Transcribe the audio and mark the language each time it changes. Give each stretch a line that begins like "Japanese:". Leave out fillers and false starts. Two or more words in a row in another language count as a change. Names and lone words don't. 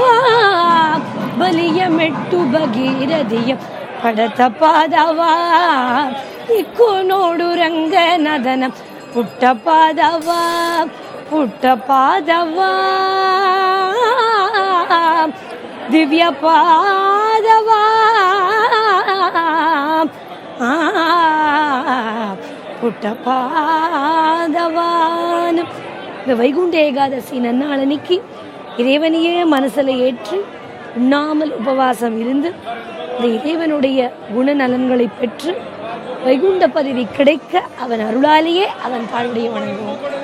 Kannada: ಬಲಿಯ ಮೆಟ್ಟು ಭಗೀರಥಿಯ ಪಡತ ಪಾದವ. ಇಕ್ಕು ನೋಡು ರಂಗನದನ ಪುಟ್ಟ ಪಾದವ. ಪುಟ್ಟ ಪಾದವ ದಿವ್ಯ ಪಾದವ. ಪುಟ್ಟ ಪಾದವಾನ್.
Tamil: இந்த வைகுண்ட ஏகாதசி நன்னாள் அன்னைக்கு இறைவனையே மனசில் ஏற்றி உண்ணாமல் உபவாசம் இருந்து இந்த இறைவனுடைய குணநலன்களை பெற்று வைகுண்ட பதவி கிடைக்க அவன் அருளாலேயே அவன் தாழ்வுடைய வணங்குவோம்.